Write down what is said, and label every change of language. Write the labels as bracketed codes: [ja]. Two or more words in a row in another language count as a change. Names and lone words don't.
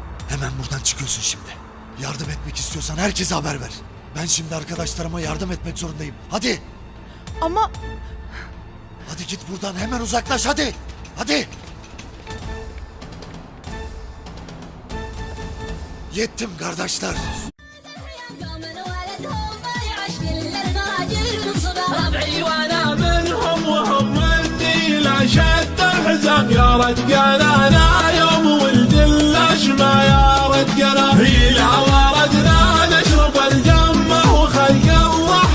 [tr] Hemen buradan çıkıyorsun şimdi. Yardım etmek istiyorsan herkese haber ver. Ben şimdi arkadaşlarıma yardım etmek zorundayım. Hadi! Ama... Hadi git buradan, hemen uzaklaş, hadi! Hadi! Yettim kardeşler. [ar] ربعي وانا منهم وهم مني لا شد الحزام يا رجال انا يوم ولد الاشمى يا رجال هي لا وردنا نشرب الجمه وخلق الله